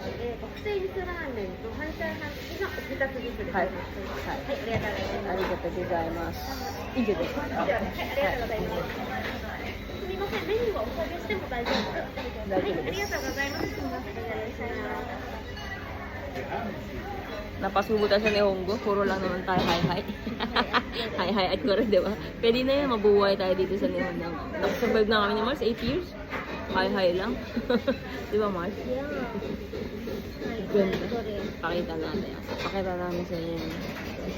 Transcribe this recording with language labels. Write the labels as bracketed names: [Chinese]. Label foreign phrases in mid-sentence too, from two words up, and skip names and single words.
[Japanese] 特製味噌ラーメンと半チャーハン付きが2つずつではいはい、ありがとうございます。ありがとうございます。以上です。はい、ありがとうございます。すみません、メニューをお下げしても大丈夫ですか？大丈夫です。はい、ありがとうございます。すみません、お願いします。 [Filipino] Napasubo tayo sa Nihongo. Puro lang naman tayo hi-hi. Hi-hi at kore, di ba? Pwede na yan, mabuhay tayo dito sa Nihongo. Nakasurvive na kami ni Mars, 8 years. Hi-hi lang. Di ba, Mars? Yeah. Ganda. Pakita natin. Pakita namin sa inyo.